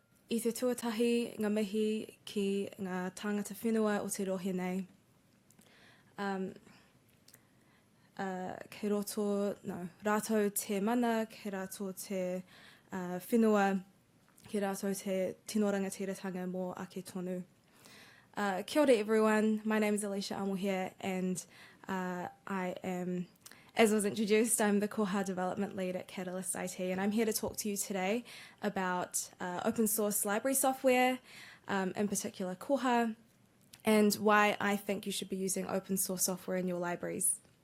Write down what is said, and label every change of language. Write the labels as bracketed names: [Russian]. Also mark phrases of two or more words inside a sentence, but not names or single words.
[Māori] I te tuatahi ngā mihi ki ngā tāngata whenua o te rohe nei. Kei roto, rātou te mana, kei rātou te whenua, kei rātou te tino rangatiratanga mō ake tonu. Kia ora [English] everyone, my name is Aleisha Amohia and I am, as was introduced, I'm the Koha Development Lead at Catalyst IT, and I'm here to talk to you today about open source library software, in particular Koha, and why I think you should be using open source software in your libraries.